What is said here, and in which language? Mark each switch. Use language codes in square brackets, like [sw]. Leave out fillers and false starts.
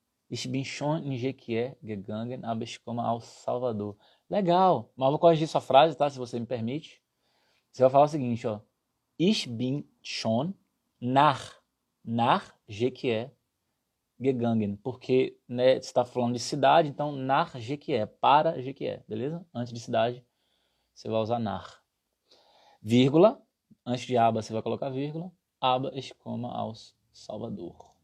[de] Ich bin schon in Jequié gegangen, aber ich komme aus Salvador. [pt] Legal, mas eu vou corrigir sua frase, tá? Se você me permite. Você vai falar o seguinte, ó. [de] Ich bin schon nach Jequié gegangen. [pt] Porque, né, você está falando de cidade, então [de] nach Jequié, [pt] para Jequié, beleza? Antes de cidade, você vai usar nach. Vírgula, antes de aba você vai colocar vírgula. [de] Aba ich komme aus Salvador.